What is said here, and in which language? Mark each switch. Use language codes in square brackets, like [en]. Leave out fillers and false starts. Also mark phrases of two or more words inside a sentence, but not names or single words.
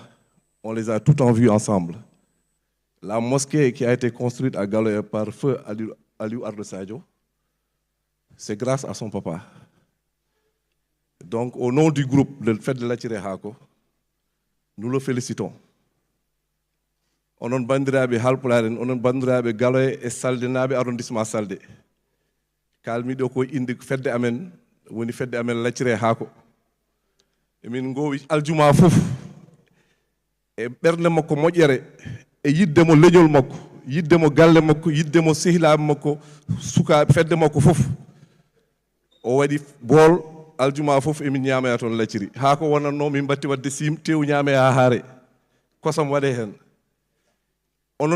[fr] On les a tout en vue ensemble. La mosquée qui a été construite à Galoya par feu Aliou Ardo Sadio, c'est grâce à son papa. Donc, au nom du groupe de Fête de la Hako, nous le félicitons. [ff] Onon bandiraɓe halpularen, onon bandiraɓe Galoya et saldenaɓe arrondissement Salde. Kalmiɗo ko inde fedde amen woni fedde amen laccire haako emin gowi aljuma fof e ɓernde makko moƴƴere e yiddemo leñol makko yiddemo galle makko yiddemo sehilaɓe makko sukaɓe fedde makko fof o waɗi bool aljuma fof emin ñamaya toon lacciri haa ko wonanno min batti wadde sim tew ñaame ha haare kosam waɗe hen onon